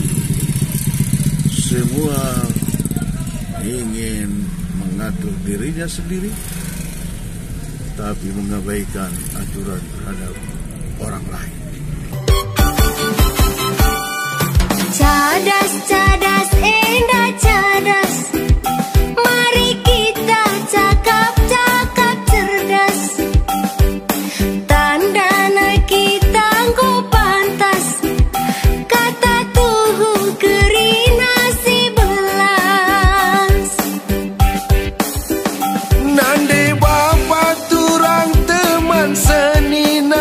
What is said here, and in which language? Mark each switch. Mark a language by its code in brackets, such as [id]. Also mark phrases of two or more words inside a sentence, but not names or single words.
[id] Semua ingin mengatur dirinya sendiri, tapi mengabaikan aturan terhadap orang lain. [btx] Cadas, indah cadas. [id] Mari kita cakap cerdas. [btx] Tandana kita go pantas. Kata tuhu kerina si belas. Nande bapa turang teman senina.